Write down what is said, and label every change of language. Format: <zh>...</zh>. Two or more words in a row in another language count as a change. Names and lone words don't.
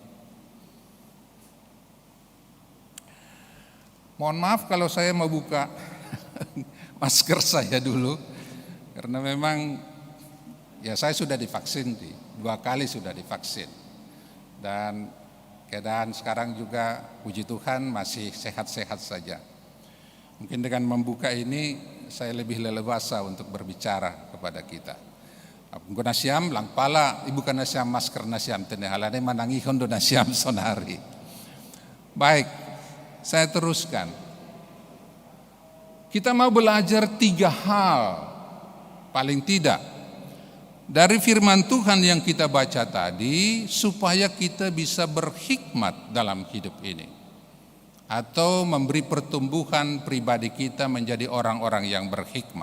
<id>Mohon maaf kalau saya mau buka masker saya dulu, karena memang ya saya sudah divaksin, 2 kali sudah divaksin. Dan keadaan sekarang juga puji Tuhan masih sehat-sehat saja. Mungkin dengan membuka ini saya lebih leluasa untuk berbicara kepada kita.</id> <bts>Apun nasiam lang pala ibu kan nasiam masker nasiam tenehalane manangi hondo nasiam sonari.</bts> <id>Baik, saya teruskan. Kita mau belajar 3 hal paling tidak dari firman Tuhan yang kita baca tadi supaya kita bisa berhikmat dalam hidup ini atau memberi pertumbuhan pribadi kita menjadi orang-orang yang berhikmat.</id>